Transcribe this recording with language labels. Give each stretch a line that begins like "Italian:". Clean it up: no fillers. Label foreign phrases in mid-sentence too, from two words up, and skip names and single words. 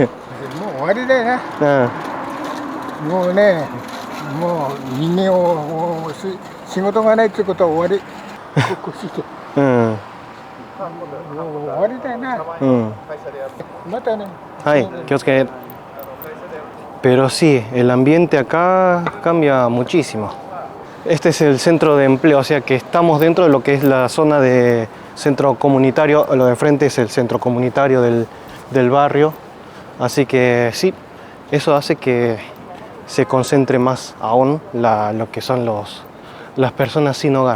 Japanese: もう終わりだよね。もうね、もう人間を仕事がないってことは終わり。もう終わりだよな。またね。はい、気をつけ。
Spanish: Pero sí, el ambiente acá cambia muchísimo. Este es el centro de empleo, o sea que estamos dentro de lo que es la zona de centro comunitario. Lo de enfrente es el centro comunitario del barrio. Así que sí, eso hace que se concentre más aún lo que son las personas sin hogar.